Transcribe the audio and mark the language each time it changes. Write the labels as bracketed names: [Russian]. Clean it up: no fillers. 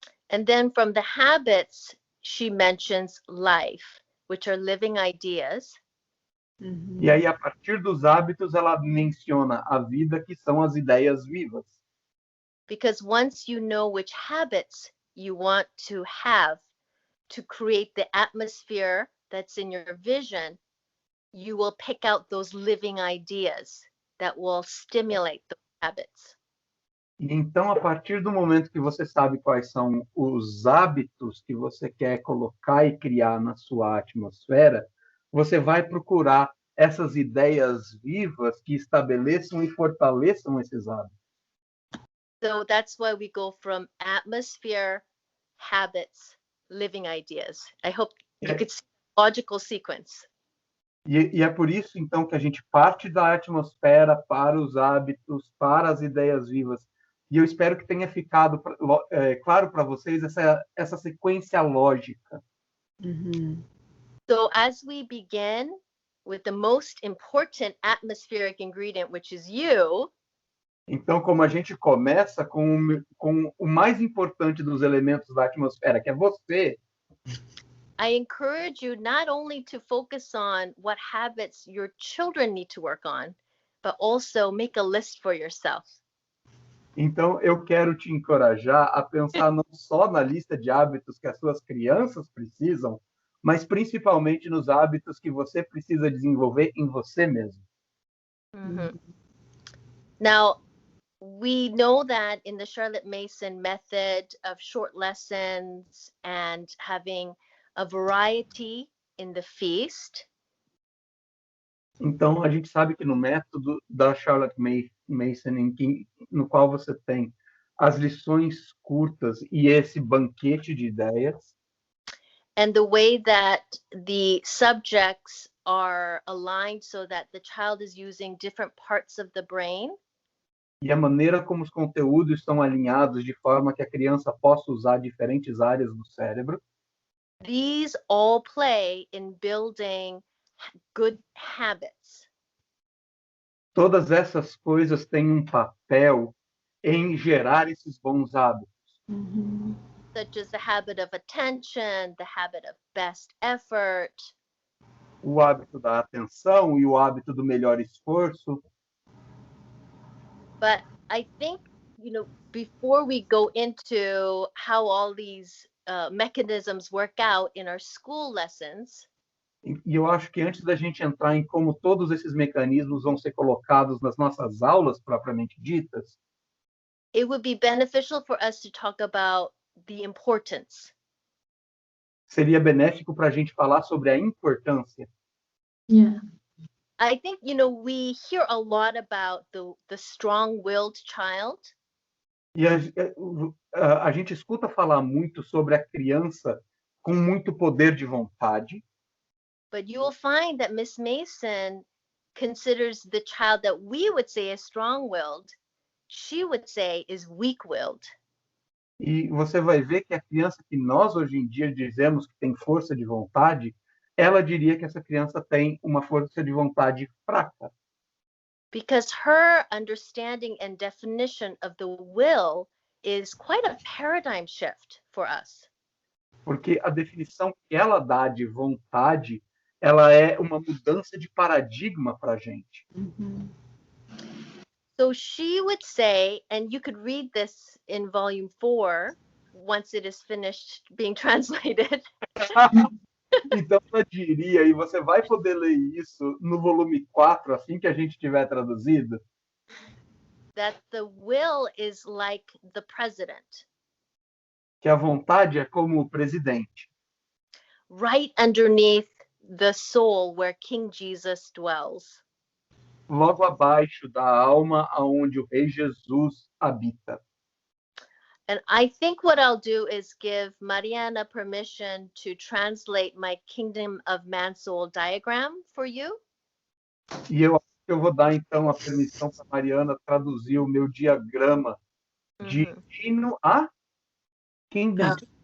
[English] And then from the habits, she mentions life, which are living ideas. [Portuguese] E aí, a partir dos hábitos, ela menciona a vida, que são as ideias vivas. [English] Because once you know which habits you want to have to create the atmosphere that's in your vision, you will pick out those living ideas that will stimulate those habits. [Portuguese] E então, a partir do momento que você sabe quais são os hábitos que você quer colocar e criar na sua atmosfera, você vai procurar essas ideias vivas que estabeleçam e fortaleçam esses hábitos. [English] So that's why we go from atmosphere, habits, living ideas. I hope you could see the logical sequence. [Portuguese] E é por isso, então, que a gente parte da atmosfera para os hábitos, para as ideias vivas. E eu espero que tenha ficado claro para vocês essa sequência lógica. [English] So as we begin with the most important atmospheric ingredient, which is you, [Portuguese] Então, como a gente começa com o mais importante dos elementos da atmosfera, que é você, [English] I encourage you not only to focus on what habits your children need to work on, but also make a list for yourself. [Portuguese] então eu quero te encorajar a pensar não só na lista de hábitos que as suas crianças precisam, mas principalmente nos hábitos que você precisa desenvolver em você mesmo. [English] Now, we know that in the Charlotte Mason method of short lessons and having a variety in the feast, [Portuguese] Então, a gente sabe que no método da Charlotte Mason, no qual você tem as lições curtas e esse banquete de ideias, [English] and the way that the subjects are aligned so that the child is using different parts of the brain, [Portuguese] e a maneira como os conteúdos estão alinhados de forma que a criança possa usar diferentes áreas do cérebro, [English] these all play in building good habits. [Portuguese] todas essas coisas têm um papel em gerar esses bons hábitos. [English] Such as the habit of attention, the habit of best effort, [Portuguese] O hábito da atenção e o hábito do melhor esforço. [English] but I think, before we go into how all these mechanisms work out in our school lessons, [Portuguese] E eu acho que antes da gente entrar em como todos esses mecanismos vão ser colocados nas nossas aulas propriamente ditas, [English] it would be beneficial for us to talk about the importance. [Portuguese] seria benéfico para a gente falar sobre a importância. [English] Yeah. I think, we hear a lot about the strong-willed child. [Portuguese] E a gente escuta falar muito sobre a criança com muito poder de vontade, [English] But you will find that Miss Mason considers the child that we would say is strong-willed, she would say is weak-willed. [Portuguese] e você vai ver que a criança que nós hoje em dia dizemos que tem força de vontade, ela diria que essa criança tem uma força de vontade fraca. [English] Because her understanding and definition of the will is quite a paradigm shift for us. [Portuguese] Porque a definição que ela dá de vontade, ela é uma mudança de paradigma para a gente. [English] So she would say, and you could read this in volume 4 once it is finished being translated. [Portuguese] Então, ela diria, e você vai poder ler isso no volume 4, assim que a gente tiver traduzido, [English] That the will is like the president, [Portuguese] que a vontade é como o presidente, [English] right underneath the soul where King Jesus dwells. [Portuguese] logo abaixo da alma aonde o Rei Jesus habita. [English] And I think what I'll do is give Mariana permission to translate my Kingdom of Man Soul diagram for you. [Portuguese] E eu acho que eu vou dar, então, a permissão para Mariana traduzir o meu diagrama de reino a kingdom.